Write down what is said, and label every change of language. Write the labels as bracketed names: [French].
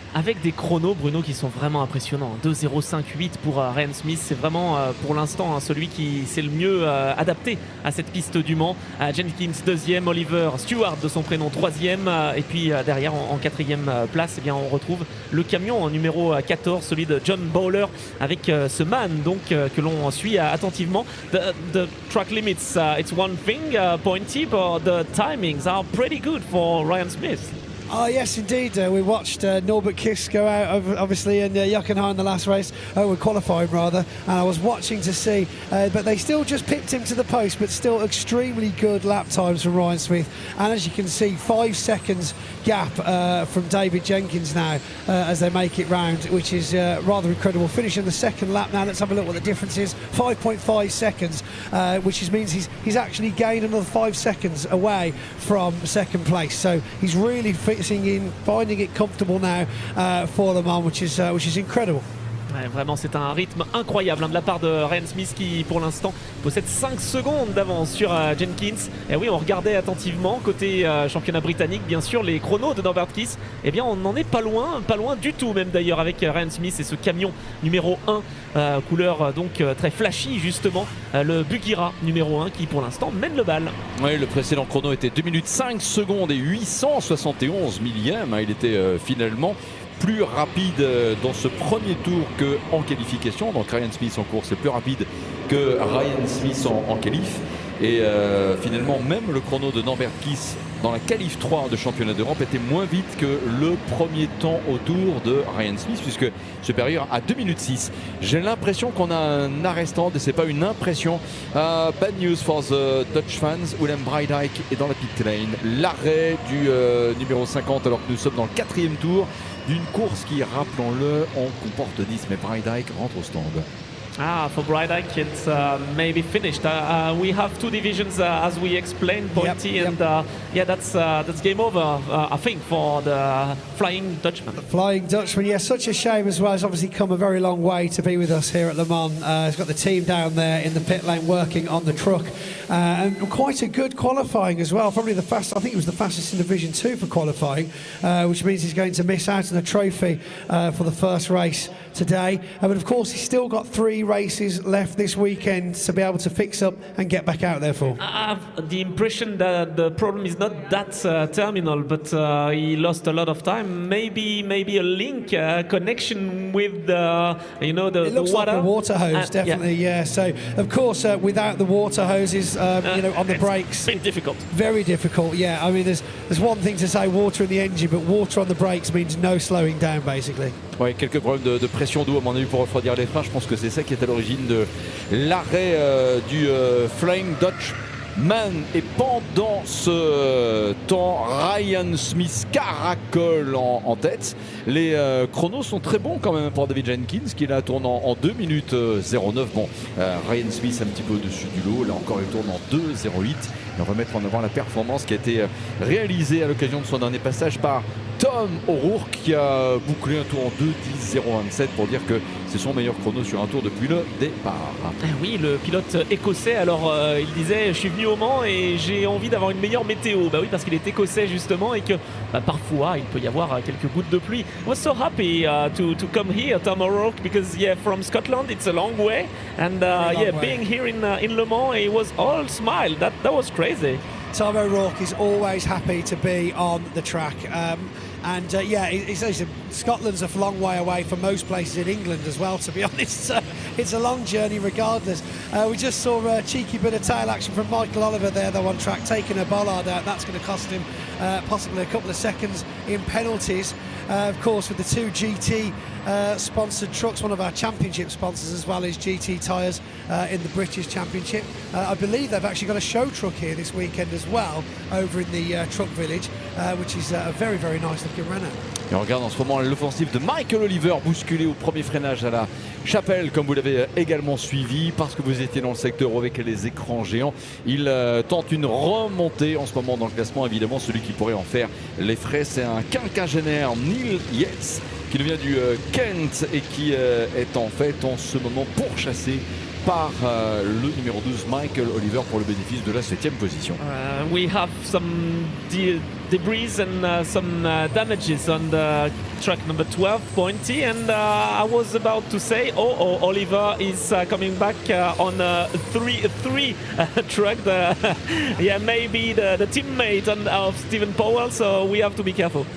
[French] Avec des chronos, Bruno, qui sont vraiment impressionnants. 2.05.8 pour Ryan Smith, c'est vraiment pour l'instant celui qui s'est le mieux adapté à cette piste du Mans. Jenkins 2e, Oliver Stewart de son prénom 3e, et puis derrière en 4e place, eh bien, on retrouve le camion en numéro 14, celui de John Bowler, avec ce man donc, que l'on suit attentivement. [English] The track limits, it's one thing, Pointy, but the timings are pretty good for Ryan Smith. Oh yes, indeed. We watched Norbert Kiss go out, obviously, in Jockenheim in the last race, qualifying rather, and I was watching to see, but they still just pipped him to the post, but still extremely good lap times from Ryan Smith. And as you can see, 5 seconds gap from David Jenkins now as they make it round, which is rather incredible. Finishing the second lap now. Let's have a look what the difference is. 5.5 seconds, which means he's actually gained another 5 seconds away from second place. So he's really finding it comfortable now for Le Mans, which is incredible. [French] Ouais, vraiment, c'est un rythme incroyable de la part de Ryan Smith qui, pour l'instant, possède 5 secondes d'avance sur Jenkins. Et oui, on regardait attentivement côté championnat britannique, bien sûr, les chronos de Norbert Kiss. Eh bien, on n'en est pas loin du tout même d'ailleurs avec Ryan Smith et ce camion numéro 1, couleur donc très flashy justement, le Bugira numéro 1 qui pour l'instant mène le bal. Oui, le précédent chrono était 2 minutes 5 secondes et 871 millièmes. Il était finalement plus rapide dans ce premier tour qu'en qualification. Donc Ryan Smith en course est plus rapide que Ryan Smith en qualif. Et finalement, même le chrono de Norbert Kiss dans la qualif 3 de championnat d'Europe était moins vite que le premier temps au tour de Ryan Smith, puisque supérieur à 2 minutes 6. J'ai l'impression qu'on a un arrêt stand et c'est pas une impression. [English] Bad news for the Dutch fans. [French] Willem Brydijk est dans la pit lane. L'arrêt du numéro 50 alors que nous sommes dans le 4e tour d'une course qui, rappelons-le, en comporte 10. Mais Brydijk rentre au stand. [English] For Brydijk, it's maybe finished. We have 2 divisions as we explained, Pointy, and that's game over, I think, for the Flying Dutchman. The Flying Dutchman, yeah, such a shame as well. He's obviously come a very long way to be with us here at Le Mans. He's got the team down there in the pit lane working on the truck. And quite a good qualifying as well. Probably the fastest, I think it was the fastest in Division 2 for qualifying, which means he's going to miss out on a trophy for the first race today. But of course, he's still got 3 races left this weekend to be able to fix up and get back out there for. I have the impression that the problem is not that terminal, but he lost a lot of time. Maybe a link, connection with the it looks the water. like the water hose, definitely, yeah. So of course, without the water hoses, on the brakes, it's difficult. Very difficult, yeah. I mean, there's one thing to say water in the engine, but water on the brakes means no slowing down, basically. [French] Ouais, quelques problèmes de pression d'eau à mon avis pour refroidir les freins. Je pense que c'est ça qui est à l'origine de l'arrêt du Flying Dutch. Man. Et pendant ce temps, Ryan Smith caracole en tête. Les chronos sont très bons quand même pour David Jenkins qui là tourne en 2 minutes 09. Bon, Ryan Smith un petit peu au-dessus du lot. Là encore, il tourne en 2,08. Et on va mettre en avant la performance qui a été réalisée à l'occasion de son dernier passage par Tom O'Rourke qui a bouclé un tour en 2,10,027 pour dire que c'est son meilleur chrono sur un tour depuis le départ. Oui, le pilote écossais, alors il disait je suis venu au Mans et j'ai envie d'avoir une meilleure météo. Bah oui, parce qu'il est écossais justement et que parfois il peut y avoir quelques gouttes de pluie. [English] I was so happy to come here, Tom O'Rourke, because from Scotland it's a long way and being here in Le Mans, it was all smile. That was crazy. Tom O'Rourke is always happy to be on the track. He says Scotland's a long way away from most places in England as well, to be honest. It's a long journey regardless. We just saw a cheeky bit of tail action from Michael Oliver there, though, on track, taking a bollard out. That's going to cost him possibly a couple of seconds in penalties. Of course, with the 2 GT sponsored trucks, one of our championship sponsors as well is GT Tyres in the British Championship. I believe they've actually got a show truck here this weekend as well, over in the truck village, which is a very, very nice looking Renault. [French] Et on regarde en ce moment l'offensive de Michael Oliver, bousculé au premier freinage à la Chapelle, comme vous l'avez également suivi, parce que vous étiez dans le secteur avec les écrans géants. Il tente une remontée en ce moment dans le classement. Évidemment, celui qui pourrait en faire les frais, c'est un quinquagénaire, Neil Yates, qui vient du Kent et qui est en fait en ce moment pourchassé par le numéro 12 Michael Oliver pour le bénéfice de la 7e position. [English] We have some debris and some damages on the truck number 12, Pointy, and I was about to say, Oliver is coming back on a 3 truck. Maybe the teammate of Stephen Powell, so we have to be careful.